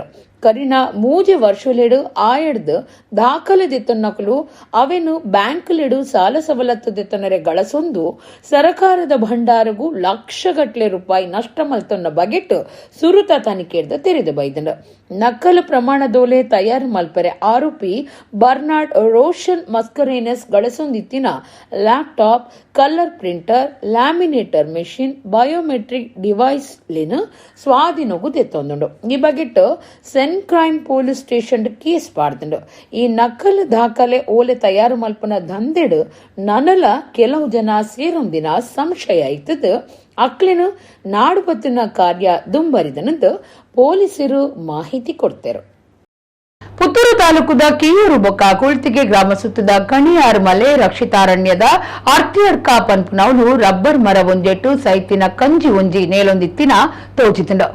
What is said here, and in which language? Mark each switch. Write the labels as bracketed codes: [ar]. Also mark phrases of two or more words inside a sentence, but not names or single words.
[tcy] ಕರಿನ ಮೂಜೆ ವರ್ಷಲೇಡು ಆಯಡ್ದು ದಾಖಲೆ ದಿತ್ತೊನ್ನಕಲು ಅವೆನು ಬ್ಯಾಂಕ್ಲೆಡು ಸಾಲ ಸವಲತ್ತು ದಿತ್ತೊನ್ನರೆ ಗಳಸೊಂದು ಸರಕಾರದ ಭಂಡಾರಗೂ ಲಕ್ಷಗಟ್ಲೆ ರೂಪಾಯಿ ನಷ್ಟ ಮಲ್ತೊನ್ನ ಬಗೆಟ್ ಸುರುತ ತನಿಖೆಡ್ದ ತೆರೆದು ಬೈದಂಡ. ನಕಲು ಪ್ರಮಾಣ ದೋಲೆ ತಯಾರು ಮಲ್ಪರೆ ಆರೋಪಿ ಬರ್ನಾರ್ಡ್ ರೋಷನ್ ಮಸ್ಕರೇನಸ್ ಗಳಸೊಂದಿತ್ತಿನ [en] laptop, color printer, laminator machine, biometric device [tcy] ಲಿನ ಸ್ವಾಧೀನಗೂ ತೆತ್ತೊಂದುಂಡು. ಈ ಬಗೆಟ್ [en] crime police station case [tcy] ಪಾಡ್ದಂಡು. ಈ ನಕಲು ದಾಖಲೆ ಓಲೆ ತಯಾರು ಮಲ್ಪನ ದಂದೆಡು ನನಲ ಕೆಲವು ಜನ ಸೇರೊಂದಿನ ಸಂಶಯ ಇತ್ತದು ಅಕ್ಲಿನ ನಾಡು ಬತ್ತಿನ ಕಾರ್ಯ ದುಂಬರಿದನಂದು ಪೊಲೀಸರು ಮಾಹಿತಿ ಕೊಡ್ತೇರು. ಪುತ್ತೂರು ತಾಲೂಕುದ ಕಿಯೂರು ಬೊಕ್ಕ ಕುಳ್ತಿಗೆ ಗ್ರಾಮ ಸುತ್ತದ ಕಣಿಯಾರು ಮಲೆ ರಕ್ಷಿತಾರಣ್ಯದ ಅರ್ತಿಯಡ್ಕ ಪನ್ಪುನವನು ರಬ್ಬರ್ ಮರ ಒಂಜೆಟ್ಟು ಸೈತಿನ ಕಂಜಿ ಒಂಜಿ ನೇಲೊಂದಿತ್ತಿನ ತೋಜಿತಂಡು.